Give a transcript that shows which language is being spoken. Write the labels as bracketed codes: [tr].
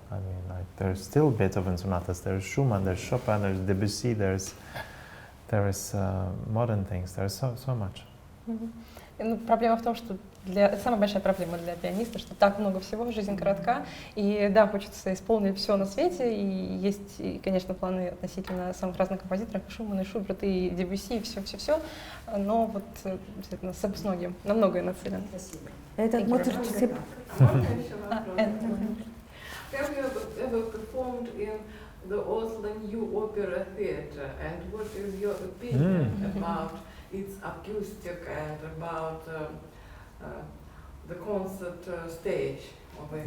[en] I mean, there's still Beethoven sonatas, there's Schumann, there's Chopin, there's Debussy, there is modern things. There's so much. [ru] Ну, проблема в том, что самая большая проблема для пианиста, что так много всего, жизнь коротка, и да, хочется исполнить все на свете, и есть, и, конечно, планы относительно самых разных композиторов, и Шумана, и Шуберта, и Дебюсси, и все, но вот действительно с многим, на многое нацелен. Спасибо. Это Моцарт. [en] Have you ever performed in the Oslo New Opera Theatre, and what is your opinion about its acoustic and about the concert stage of it?